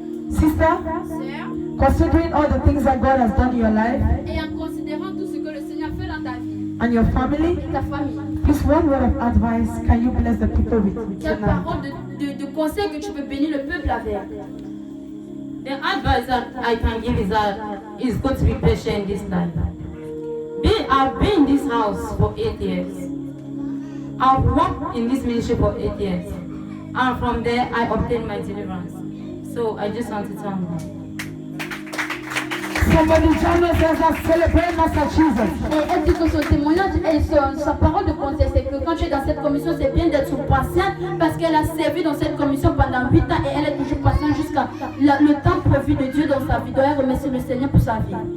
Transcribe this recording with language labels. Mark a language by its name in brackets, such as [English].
[English] Sister, considering all the things that God has done in your life [French] Et en considérant tout ce que le Seigneur fait dans ta vie [English] and your family, [French] et ta famille, [English] please one word of advice can you bless the people with [French] quelle [English] tonight? [French] parole de conseil que tu peux bénir le peuple avec? [English] The advice that I can give is that it's good to be patient this time. I've been in this house for 8 years. I've worked in this ministry for 8 years. And from there, I obtained my deliverance. So I just want to thank God. Somebody join us as I celebrate Master Jesus. [French] Et elle dit que son témoignage et sa parole de conseil, c'est que quand tu es dans cette commission, c'est bien d'être patiente parce qu'elle a servi dans cette commission pendant 8 ans et elle est toujours patiente jusqu'à le temps prévu de Dieu dans sa vie. Donc elle remercie le Seigneur pour sa vie.